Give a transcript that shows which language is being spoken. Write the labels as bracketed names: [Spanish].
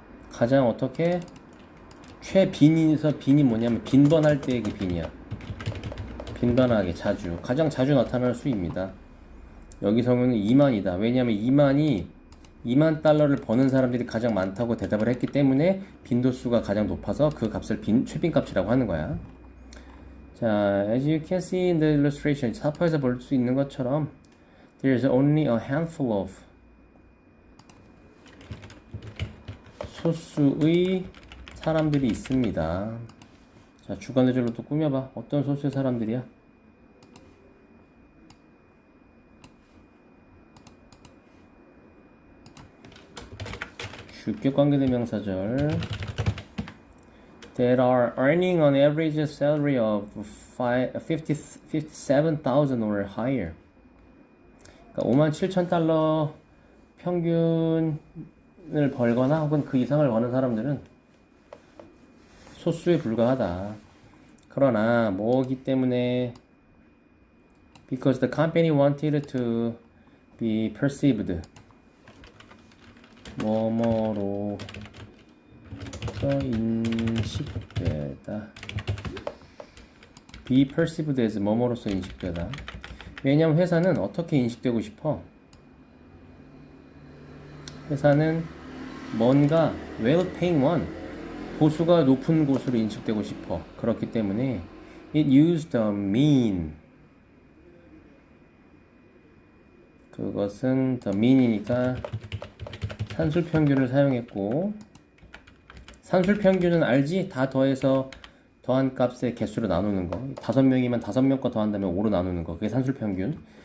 [Korean] 가장 어떻게 최빈에서 빈이 뭐냐면 빈번할 때의 그 빈이야. 빈번하게 자주 가장 자주 나타날 수입니다. 여기서는 2만이다. 왜냐하면 2만 달러를 버는 사람들이 가장 많다고 대답을 했기 때문에 빈도수가 가장 높아서 그 값을 최빈값이라고 하는 거야. [English] 자, as you can see in the illustration, [Korean] 사파에서 볼 수 있는 것처럼 [English] there is only a handful of [Korean] 소수의 사람들이 있습니다. 자, 주관의절로 또 꾸며봐. 어떤 소수의 사람들이야? 주격 관계대명사절. [English] That are earning an average salary of 57,000 or higher. [Korean] 그러니까 57,000달러 평균을 벌거나 혹은 그 이상을 버는 사람들은 소수에 불과하다. 그러나 뭐기 때문에 [English] because the company wanted to be perceived [Korean] 뭐뭐로서 인식되다. be perceived as 뭐뭐로서 인식되다. 왜냐면 회사는 어떻게 인식되고 싶어? 회사는 뭔가 [English] well paying one, [Korean] 보수가 높은 곳으로 인식되고 싶어. 그렇기 때문에 [English] it used the mean. [Korean] 그것은 the mean이니까 산술평균을 사용했고, 산술평균은 알지? 다 더해서 더한 값의 개수로 나누는 거. 5명이면 5명과 더한다면 5로 나누는 거. 그게 산술평균.